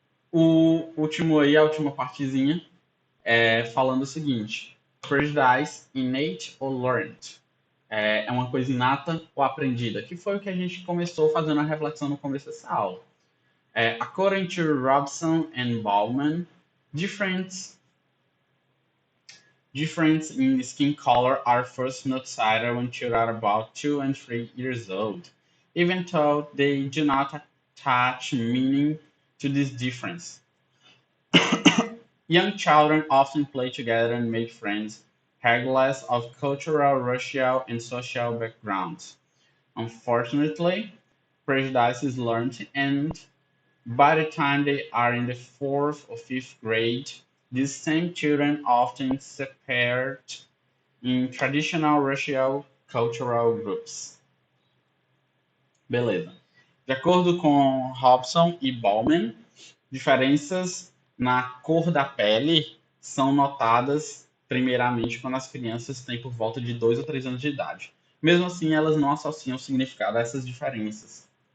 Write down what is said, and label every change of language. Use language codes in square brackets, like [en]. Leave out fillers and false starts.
[pt] O último aí, a última partezinha, falando o seguinte: [en] prejudice innate or learned? [pt] É uma coisa inata ou aprendida? Que foi o que a gente começou fazendo a reflexão no começo dessa aula. [en] According to Robson and Bauman, difference in skin color are first noticed when children are about 2 and 3 years old, even though they do not attach meaning to this difference. Young children often play together and make friends, regardless of cultural, racial, and social backgrounds. Unfortunately, prejudice is learned, and by the time they are in the fourth or fifth grade, these same children often separate in traditional racial cultural groups. [pt] Beleza. De acordo com Robson e Bauman, diferenças na cor da pele são notadas primeiramente quando as crianças têm por volta de 2 ou 3 anos de idade. Mesmo assim, elas não associam significado a essas diferenças.